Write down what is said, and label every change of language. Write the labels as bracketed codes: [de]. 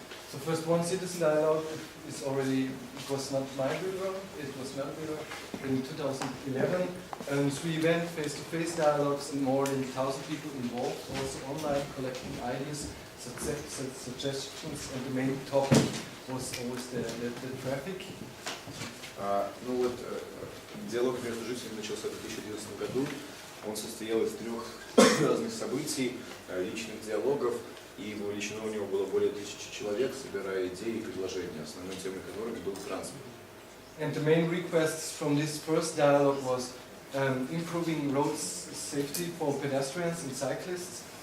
[en] So first one, citizen dialogue is already, it was not my bureau, it was my bureau in 2011. So we went face-to-face dialogues and more than 1,000 people involved, also online, collecting ideas, suggestions, and the main topic was always the traffic. [ru] Ну вот, диалог между жителями начался в 2011 году. Он состоял из 3 разных событий, личных диалогов, и вовлечено у него было более 1000 человек, собирая идеи и предложения, основной темой которых был транспорт. [en] And the main requests from this first dialogue was improving road safety for pedestrians and cyclists.